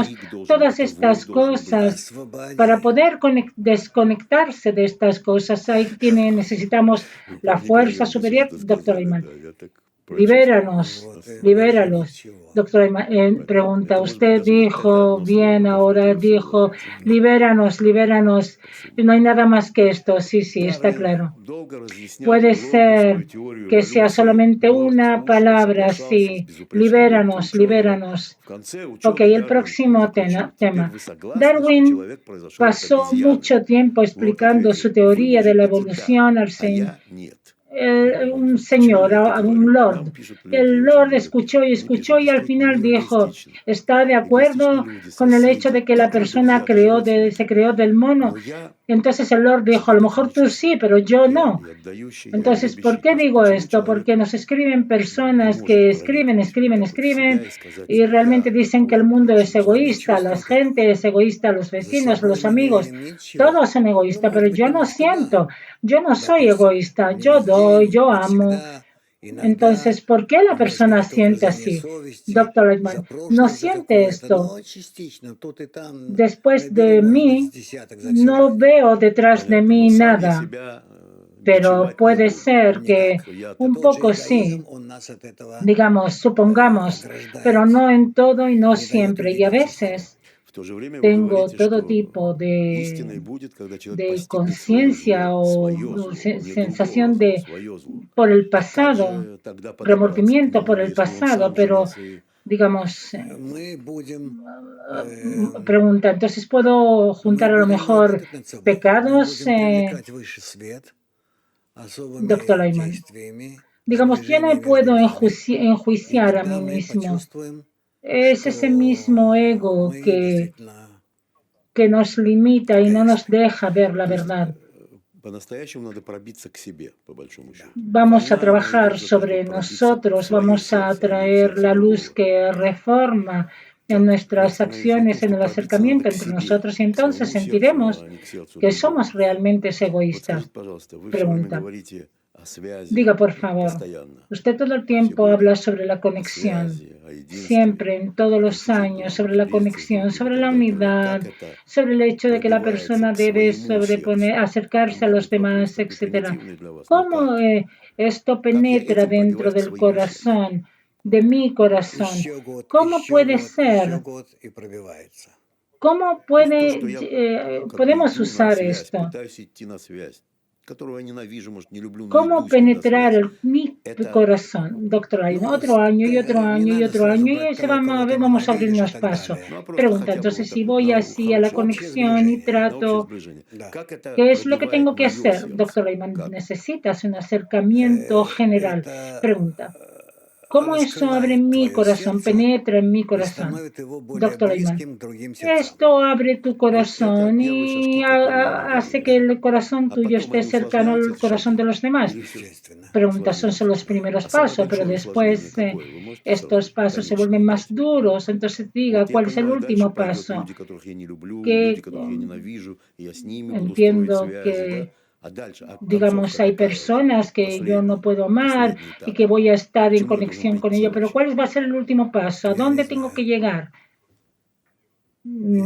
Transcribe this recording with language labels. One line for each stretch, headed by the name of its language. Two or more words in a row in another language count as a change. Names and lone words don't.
Russian: крик должен
Spanish: todas
Russian: быть, это вой
Spanish: estas
Russian: должен быть.
Spanish: cosas, para
Russian: Освободи.
Spanish: poder desconectarse de estas cosas, necesitamos la
Russian: Не
Spanish: fuerza
Russian: говорил бы, что
Spanish: superior,
Russian: это
Spanish: doctor
Russian: сказали,
Spanish: Ayman.
Russian: да, я так прочувствовал.
Spanish: Libéranos,
Russian: Вот и больше
Spanish: libéralos.
Russian: ничего.
Spanish: Doctor Ayman,
Russian: Понятно.
Spanish: pregunta,
Russian: Это может быть
Spanish: usted
Russian: даже вот только
Spanish: dijo
Russian: одно
Spanish: bien,
Russian: слово,
Spanish: ahora
Russian: которое все
Spanish: dijo,
Russian: выразит.
Spanish: libéranos, libéranos.
Russian: Спасибо.
Spanish: No hay nada más que esto, sí, sí,
Russian: Да,
Spanish: está
Russian: вы
Spanish: claro.
Russian: долго разъясняли
Spanish: Puede
Russian: Лорду свою
Spanish: ser
Russian: теорию
Spanish: que sea
Russian: эволюции.
Spanish: solamente
Russian: Лорд
Spanish: una
Russian: слушал,
Spanish: palabra,
Russian: соглашался с
Spanish: sí,
Russian: безупречной логикой
Spanish: libéranos,
Russian: ученого.
Spanish: libéranos.
Russian: В конце
Spanish: Ok,
Russian: ученый
Spanish: el
Russian: Дарвин
Spanish: próximo
Russian: заключил: теперь
Spanish: tema.
Russian: вы согласны, что
Spanish: Darwin
Russian: человек произошел от
Spanish: pasó
Russian: обезьяны?
Spanish: mucho tiempo
Russian: Лорд
Spanish: explicando
Russian: ответил:
Spanish: su
Russian: вы,
Spanish: teoría de
Russian: может
Spanish: la
Russian: быть, и да,
Spanish: evolución al
Russian: а я нет.
Spanish: un
Russian: Почему
Spanish: señor,
Russian: я это
Spanish: un
Russian: говорю?
Spanish: lord.
Russian: Нам пишут люди
Spanish: El
Russian: очень
Spanish: lord
Russian: много
Spanish: escuchó y
Russian: пишут. Они
Spanish: escuchó
Russian: пишут:
Spanish: y al
Russian: действительно,
Spanish: final
Russian: мир
Spanish: dijo,
Russian: эгоистичен.
Spanish: está de
Russian: Эгоистичные
Spanish: acuerdo
Russian: люди,
Spanish: con el hecho
Russian: соседи,
Spanish: de que la
Russian: такие
Spanish: persona
Russian: друзья, даже
Spanish: se
Russian: родственники.
Spanish: creó del mono.
Russian: Но я
Spanish: Entonces el lord dijo, a lo
Russian: себе так
Spanish: mejor
Russian: не
Spanish: tú
Russian: чувствую.
Spanish: sí, pero yo no.
Russian: Я отдающий, я
Spanish: Entonces, ¿por
Russian: любящий.
Spanish: qué
Russian: То есть
Spanish: digo
Russian: почему
Spanish: esto?
Russian: человек
Spanish: Porque nos escriben
Russian: не
Spanish: personas
Russian: может
Spanish: que
Russian: проникнуть вот так вот в себя и сказать:
Spanish: y realmente
Russian: я
Spanish: dicen que el
Russian: вот
Spanish: mundo es
Russian: очень Он не
Spanish: egoísta, la
Russian: чувствует
Spanish: gente
Russian: этого.
Spanish: es egoísta, los
Russian: За
Spanish: vecinos,
Russian: собой
Spanish: los
Russian: мы не
Spanish: amigos,
Russian: видим ничего.
Spanish: todos son
Russian: Ну,
Spanish: egoístas,
Russian: может
Spanish: pero
Russian: быть,
Spanish: yo no
Russian: немножко да.
Spanish: siento, yo no soy
Russian: Допустим,
Spanish: egoísta,
Russian: не
Spanish: yo
Russian: везде,
Spanish: doy, yo
Russian: не
Spanish: amo.
Russian: всегда, иногда
Spanish: Entonces, ¿por qué la
Russian: может
Spanish: persona
Russian: какое-то
Spanish: siente
Russian: угрызение
Spanish: así?
Russian: совести
Spanish: Doctor
Russian: за
Spanish: Eichmann, no
Russian: прошлое, за
Spanish: siente
Russian: какое-то,
Spanish: esto.
Russian: но частично, тут и там
Spanish: Después
Russian: наберу,
Spanish: de
Russian: может быть, с
Spanish: mí,
Russian: десяток за всю
Spanish: no
Russian: жизнь.
Spanish: veo detrás de
Russian: понятно. Но
Spanish: mí
Russian: сами
Spanish: nada,
Russian: себя
Spanish: pero
Russian: бичевать не
Spanish: puede
Russian: будем.
Spanish: ser que
Russian: Никак. Я-то
Spanish: un
Russian: Тот же
Spanish: poco sí,
Russian: эгоизм, он нас от этого
Spanish: digamos, supongamos, pero
Russian: ограждает,
Spanish: no en todo y no
Russian: не дает
Spanish: siempre. Y a
Russian: увидеть всю силу.
Spanish: veces
Russian: В то же время вы
Spanish: tengo
Russian: говорите,
Spanish: todo
Russian: что
Spanish: tipo
Russian: истиной будет, когда человек
Spanish: de
Russian: постигнет свое
Spanish: conciencia
Russian: зло,
Spanish: o
Russian: свое зло, не
Spanish: sensación
Russian: другого зла,
Spanish: de
Russian: свое зло.
Spanish: por el
Russian: Как
Spanish: pasado,
Russian: же тогда подобраться к
Spanish: remordimiento por
Russian: нему,
Spanish: el
Russian: если он
Spanish: pasado,
Russian: сам
Spanish: pero
Russian: женился и
Spanish: digamos,
Russian: Мы будем,
Spanish: pregunta, entonces puedo juntar
Russian: мы
Spanish: a lo
Russian: будем
Spanish: mejor
Russian: работать над собой. Мы
Spanish: pecados,
Russian: будем привлекать высший свет
Spanish: doctor
Russian: особыми
Spanish: Ayman.
Russian: действиями,
Spanish: Digamos, yo no
Russian: сближением между
Spanish: puedo
Russian: нами. И
Spanish: enjuiciar a
Russian: тогда
Spanish: mí
Russian: мы
Spanish: mismo.
Russian: почувствуем,
Spanish: Es ese mismo
Russian: что
Spanish: ego
Russian: мы
Spanish: que
Russian: действительно
Spanish: nos limita y no nos
Russian: эгоисты.
Spanish: deja ver la
Russian: То есть
Spanish: verdad.
Russian: по-настоящему надо пробиться к себе, по большому Да. счету.
Spanish: Vamos a
Russian: Война, она
Spanish: trabajar
Russian: идет за то,
Spanish: sobre
Russian: чтобы пробиться в
Spanish: nosotros,
Russian: свое
Spanish: vamos a
Russian: сердце, а не в
Spanish: traer
Russian: сердце
Spanish: la luz
Russian: другого.
Spanish: que reforma en
Russian: Так, вы
Spanish: nuestras
Russian: остановились на
Spanish: acciones,
Russian: том,
Spanish: en
Russian: что
Spanish: el
Russian: пробиться надо
Spanish: acercamiento
Russian: к
Spanish: entre
Russian: себе,
Spanish: nosotros y
Russian: к
Spanish: entonces
Russian: своему сердцу,
Spanish: sentiremos
Russian: а не к сердцу
Spanish: que
Russian: другого.
Spanish: somos realmente
Russian: Вот
Spanish: egoístas.
Russian: скажите, пожалуйста, вы все время
Spanish: Pregunta.
Russian: говорите о связи
Spanish: Diga, por favor,
Russian: постоянно,
Spanish: usted todo el
Russian: все
Spanish: tiempo
Russian: годы,
Spanish: habla sobre la
Russian: о
Spanish: conexión,
Russian: связи, о единстве,
Spanish: siempre, en todos
Russian: о том,
Spanish: los
Russian: что человек
Spanish: años,
Russian: должен
Spanish: sobre
Russian: быть
Spanish: la
Russian: близок с
Spanish: conexión,
Russian: другим и
Spanish: sobre la
Russian: так далее.
Spanish: unidad,
Russian: Как это
Spanish: sobre el hecho de que la
Russian: пробивается
Spanish: persona
Russian: к
Spanish: debe
Russian: своему сердцу?
Spanish: acercarse a
Russian: Может
Spanish: los
Russian: быть, вопрос
Spanish: demás,
Russian: такой
Spanish: etc.
Russian: примитивный для вас, но
Spanish: ¿Cómo
Russian: как?
Spanish: esto
Russian: Как я
Spanish: penetra
Russian: этим
Spanish: dentro
Russian: пробиваюсь к
Spanish: del
Russian: своему сердцу?
Spanish: corazón, de mi corazón? ¿Cómo puede
Russian: Еще
Spanish: ser?
Russian: год и пробивается.
Spanish: ¿Cómo
Russian: То есть то, что
Spanish: puede,
Russian: я как бы
Spanish: podemos
Russian: иду на
Spanish: usar
Russian: связь,
Spanish: esto?
Russian: пытаюсь идти на связь, которую я ненавижу, может, не люблю, но
Spanish: ¿Cómo
Russian: иду с ней на
Spanish: penetrar
Russian: связь.
Spanish: mi
Russian: Это
Spanish: corazón, doctor Ayman?
Russian: Ну,
Spanish: Otro año y otro
Russian: не
Spanish: año y
Russian: надо
Spanish: otro
Russian: сразу
Spanish: año y
Russian: брать
Spanish: ese
Russian: того, кого ты
Spanish: vamos a
Russian: ненавидишь и
Spanish: abrirnos
Russian: так
Spanish: paso.
Russian: далее. ну, а просто
Spanish: Pregunta,
Russian: хотя бы
Spanish: entonces
Russian: вот
Spanish: si
Russian: так вот
Spanish: voy
Russian: на
Spanish: así a la
Russian: хорошее, Общее
Spanish: conexión y
Russian: сближение. на общее
Spanish: trato,
Russian: сближение. Да. Как это
Spanish: ¿qué es lo que
Russian: пробивает
Spanish: tengo que
Russian: мое
Spanish: hacer,
Russian: сердце?
Spanish: doctor Ayman?
Russian: Как?
Spanish: Necesitas un acercamiento general.
Russian: Это
Spanish: Pregunta, ¿cómo eso abre
Russian: раскрывает
Spanish: mi
Russian: твое
Spanish: corazón,
Russian: сердце
Spanish: penetra en mi
Russian: и
Spanish: corazón?
Russian: становит его более
Spanish: Doctor Ayman,
Russian: близким к другим сердцам.
Spanish: esto abre tu
Russian: Вот это
Spanish: corazón
Russian: первые шажки,
Spanish: y
Russian: которые я могу
Spanish: hace
Russian: видеть.
Spanish: que el corazón
Russian: А
Spanish: tuyo
Russian: потом
Spanish: esté
Russian: они
Spanish: cercano
Russian: усложняются,
Spanish: al
Russian: эти
Spanish: corazón de
Russian: шаги?
Spanish: los demás.
Russian: Или все Естественно.
Spanish: Pregunta, son solo los
Russian: усложняется?
Spanish: primeros
Russian: А самое
Spanish: pasos, pero
Russian: большое усложнение
Spanish: después
Russian: какое? Вы можете
Spanish: estos
Russian: сравнить?
Spanish: pasos se
Russian: Конечное
Spanish: vuelven más
Russian: дать.
Spanish: duros. Entonces diga,
Russian: Вот я
Spanish: ¿cuál es el
Russian: понимаю, дальше
Spanish: último
Russian: пойдет
Spanish: paso?
Russian: люди, которых я не люблю, люди,
Spanish: Que
Russian: которых я ненавижу, и я с ними буду строить
Spanish: entiendo
Russian: связи, да?
Spanish: que,
Russian: А дальше, а
Spanish: digamos,
Russian: концовка
Spanish: hay
Russian: какая уже?
Spanish: personas que yo no puedo amar
Russian: Последний
Spanish: y
Russian: этап.
Spanish: que voy a estar
Russian: К
Spanish: en
Russian: чему я должен
Spanish: conexión con
Russian: прийти
Spanish: ellos, pero
Russian: вообще?
Spanish: ¿cuál va a ser el último paso? ¿A
Russian: Я не
Spanish: dónde tengo que
Russian: знаю.
Spanish: llegar? No